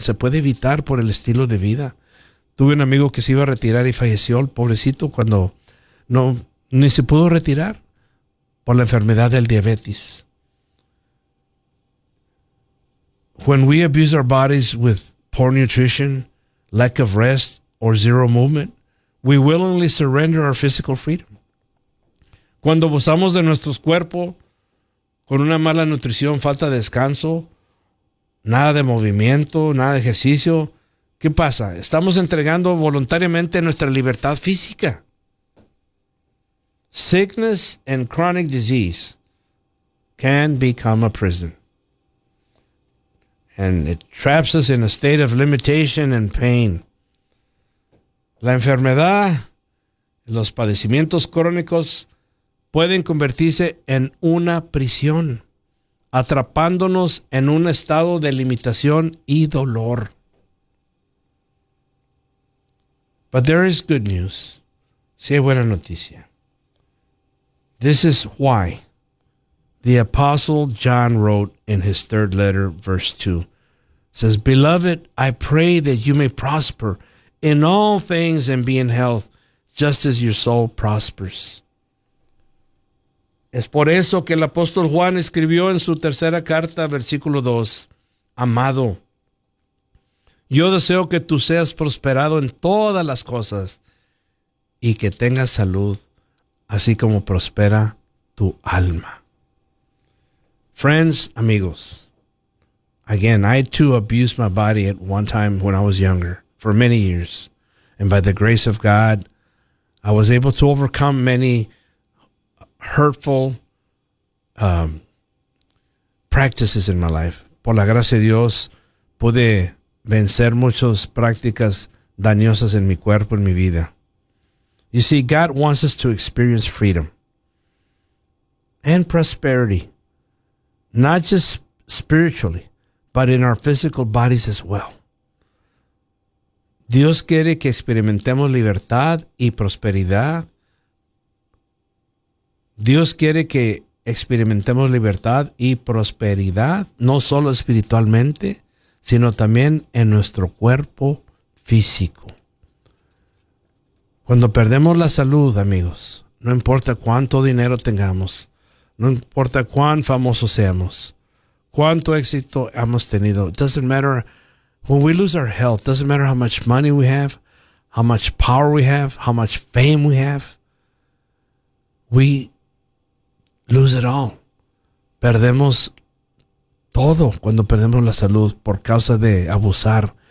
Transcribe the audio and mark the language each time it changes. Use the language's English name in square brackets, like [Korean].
[Spanish] Se puede evitar por el estilo de vida. Tuve un amigo que se iba a retirar y falleció, el pobrecito, cuando no ni se pudo retirar por la enfermedad del diabetes. [English] When we abuse our bodies with poor nutrition, lack of rest, or zero movement, we willingly surrender our physical freedom. [Spanish] Cuando abusamos de nuestros cuerpos con una mala nutrición, falta de descanso, nada de movimiento, nada de ejercicio, ¿qué pasa? Estamos entregando voluntariamente nuestra libertad física. [English] Sickness and chronic disease can become a prison. And it traps us in a state of limitation and pain. [Spanish] La enfermedad, los padecimientos crónicos pueden convertirse en una prisión, atrapándonos en un estado de limitación y dolor. [English] But there is good news. [Spanish] Sí, hay buena noticia. [English] This is why the Apostle John wrote in his third letter, verse 2. Says, "Beloved, I pray that you may prosper in all things and be in health, just as your soul prospers." [Spanish] Es por eso que el apóstol Juan escribió en su tercera carta, versículo 2, "Amado, yo deseo que tú seas prosperado en todas las cosas y que tengas salud, así como prospera tu alma." [English] Friends, amigos, again, I too abused my body at one time when I was younger, for many years. And by the grace of God, I was able to overcome many hurtful practices in my life. [Spanish] Por la gracia de Dios, pude vencer muchas prácticas dañosas en mi cuerpo, en mi vida. [English] You see, God wants us to experience freedom and prosperity, not just spiritually, but in our physical bodies as well. [Spanish] Dios quiere que experimentemos libertad y prosperidad. Dios quiere que experimentemos libertad y prosperidad, no solo espiritualmente, sino también en nuestro cuerpo físico. Cuando perdemos la salud, amigos, no importa cuánto dinero tengamos, no importa cuán famosos seamos, cuánto éxito hemos tenido, [English] it doesn't matter. When we lose our health, doesn't matter how much money we have, how much power we have, how much fame we have, we lose it all. [Spanish] Perdemos todo cuando perdemos la salud por causa de abusar.